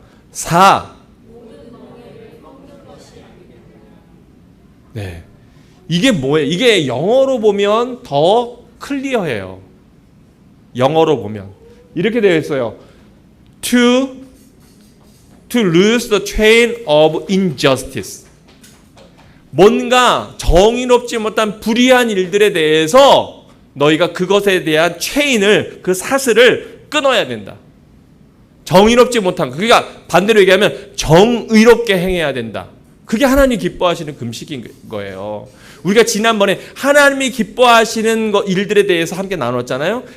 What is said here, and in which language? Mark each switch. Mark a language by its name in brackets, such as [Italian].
[Korean] 4. 네. 이게 뭐예요? 이게 영어로 보면 더 클리어해요. 영어로 보면 이렇게 되어 있어요. [English] To lose the chain of injustice. [Korean] 뭔가 정의롭지 못한 불의한 일들에 대해서 너희가 그것에 대한 체인을, 그 사슬을 끊어야 된다. 정의롭지 못한, 그러니까 반대로 얘기하면 정의롭게 행해야 된다. 그게 하나님 기뻐하시는 금식인 거예요. 우리가 지난번에 하나님이 기뻐하시는 일들에 대해서 함께 나눴잖아요.